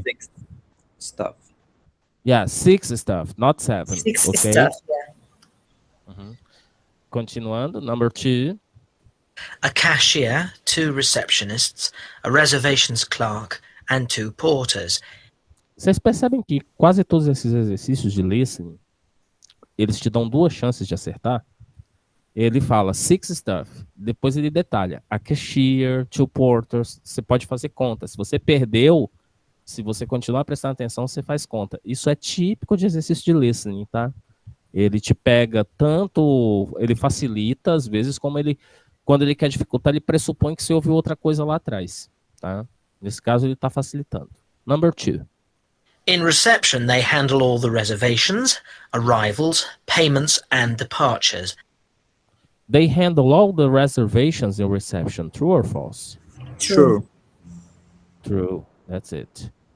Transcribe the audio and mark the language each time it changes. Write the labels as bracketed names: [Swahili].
[English] for 6 stuff. Yeah, 6 staff, not 7. 6 okay? stuff, yeah. [Portuguese] Continuando, [English] number 2. A cashier, 2 receptionists, a reservations clerk, and 2 porters. [Portuguese] Vocês percebem que quase todos esses exercícios de listening, eles te dão 2 chances de acertar? Ele fala 6 staff, depois ele detalha [English] a cashier, 2 porters, [Portuguese] você pode fazer conta. Se você perdeu, se você continuar prestando atenção, você faz conta. Isso é típico de exercício de listening, tá? Ele te pega tanto, ele facilita às vezes, como ele, quando ele quer dificultar, ele pressupõe que você ouviu outra coisa lá atrás, tá? Nesse caso, ele está facilitando. [English] Number 2. In reception, they handle all the reservations, arrivals, payments, and departures. They handle all the reservations in reception. True or false? True. True. That's it.